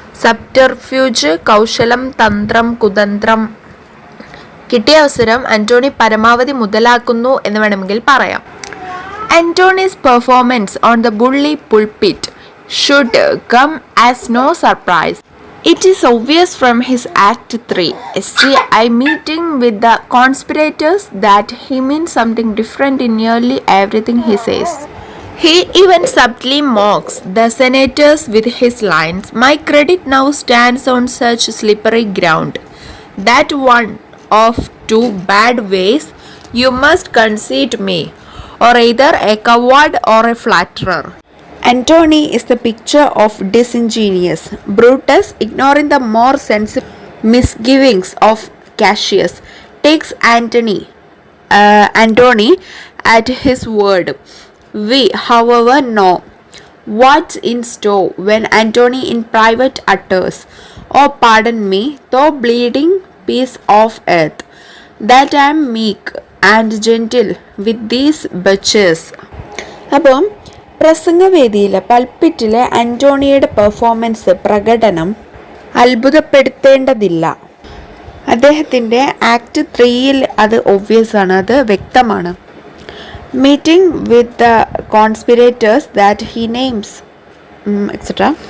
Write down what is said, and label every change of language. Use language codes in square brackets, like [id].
[ml] സബ്റ്റർഫ്യൂജ്, കൗശലം, തന്ത്രം, കുതന്ത്രം. കിട്ടിയ അവസരം ആന്റോണി പരമാവധി മുതലാക്കുന്നു എന്ന് വേണമെങ്കിൽ പറയാം. [en] Antony's performance on the bully pulpit should come as no surprise. It is obvious from his Act 3 SCI meeting with the conspirators that he means something different in nearly everything he says. He even subtly mocks the senators with his lines. My credit now stands on such slippery ground that one of 2 bad ways you must concede me, or either a coward or a flatterer. Antony is the picture of disingenuous. Brutus, ignoring the more sensible misgivings of Cassius, takes Antony at his word. We, however, know what's in store when Antony in private utters, "Oh, pardon me, though bleeding piece of earth, that I am meek and gentle with these bitches." [ml] അപ്പം പ്രസംഗവേദിയിലെ പൾപ്പിറ്റിലെ ആന്റോണിയുടെ performance, പ്രകടനം അത്ഭുതപ്പെടുത്തേണ്ടതില്ല. അദ്ദേഹത്തിൻ്റെ act 3 അത് obvious ആണ്, അത് വ്യക്തമാണ്. [en] Meeting with the conspirators that he names etcetera.